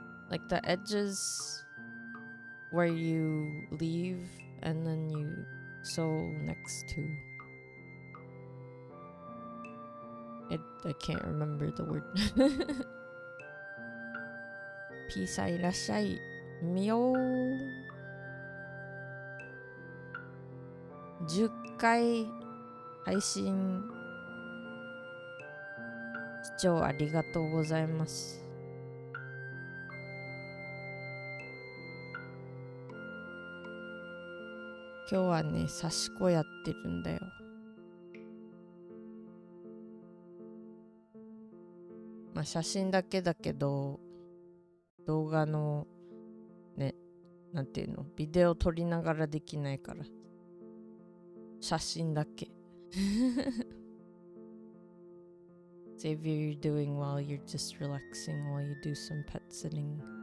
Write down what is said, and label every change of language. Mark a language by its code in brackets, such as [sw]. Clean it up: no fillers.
[en] Like the edges where you leave and then you sew next to. I can't remember the word. [ja] Peace, いらっしゃい。みよー。 10回配信視聴ありがとうございます。今日はね、刺し子やってるんだよ。まあ写真だけだけど、動画のね、なんていうの、ビデオ撮りながらできないから、写真だけ。 [en] Xavier, you're doing well. You're just relaxing while you do some pet sitting.